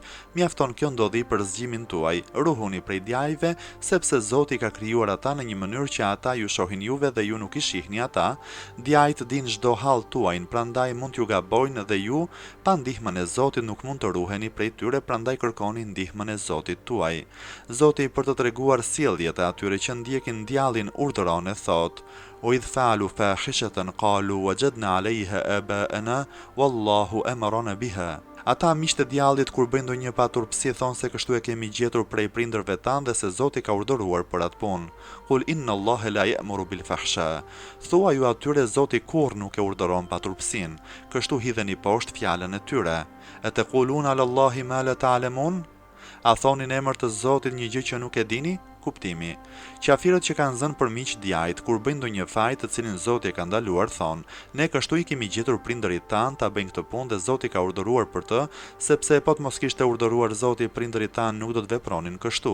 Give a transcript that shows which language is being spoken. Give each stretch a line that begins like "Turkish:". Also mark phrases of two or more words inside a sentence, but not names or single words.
Albanian: Mjafton kjo ndodhi për zgjimin tuaj. Ruhuni prej djajve, sepse Zoti ka krijuar ata në një mënyrë që ata ju shohin juve dhe ju nuk I shihni ata. Djajt dinë çdo hall tuaj, prandaj mund t'ju gabojnë dhe ju, pa ndihmën e Zotit nuk mund të ruheni prej tyre, prandaj kërkoni ndihmën e Zotit tuaj. Zoti për të treguar sjelljet e atyre që ndjekin djallin urdhëron e thotë:
Arabic: وإذا فعلوا فاحشة قالوا وجدنا عليها آباءنا والله أمرنا بها.
Albanian: Ata miqtë e djallit kur bëjnë ndonjë paturpsi thonë se kështu e kemi gjetur prej prindërve tanë dhe se Zoti ka urdhëruar për atë punë.
Arabic: قل إن الله لا يأمر بالفحشاء.
Albanian: Thua ju atyre Zoti kurrë nuk e urdhëron paturpsin. Kështu hidheni poshtë fjalën e tyre.
Arabic: أتقولون على الله ما لا تعلمون?
Albanian: A thoni në emër të Zotit një gjë që nuk e dini? Kuptimi: Qafirët që kanë zënë për miq djajt kur bëjnë ndonjë fajt të cilin Zoti e ka ndaluar thonë: ne kështu I kemi gjetur prindërit tanë ta bëjnë këtë punë dhe Zoti ka urdhëruar për të, sepse po të mos kishte urdhëruar Zoti prindërit tanë nuk do të vepronin kështu.